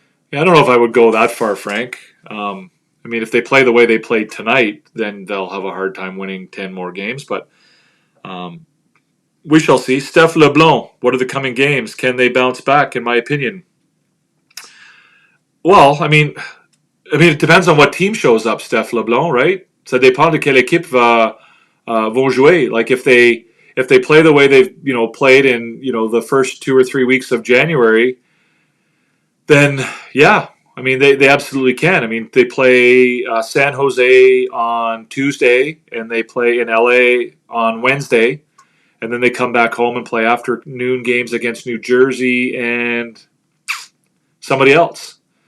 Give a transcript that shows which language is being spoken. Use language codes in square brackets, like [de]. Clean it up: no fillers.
[en] Yeah, I don't know if I would go that far, Frank. If they play the way they played tonight, then they'll have a hard time winning 10 more games. But we shall see. Steph Leblanc, what are the coming games? Can they bounce back, in my opinion? Well, it depends on what team shows up, Steph Leblanc, right? [fr] Ça dépend de quelle équipe vont jouer. [en] Like if they play the way they've played in the first 2 or 3 weeks of January, then yeah, they absolutely can. They play San Jose on Tuesday and they play in LA on Wednesday, and then they come back home and play afternoon games against New Jersey and somebody else.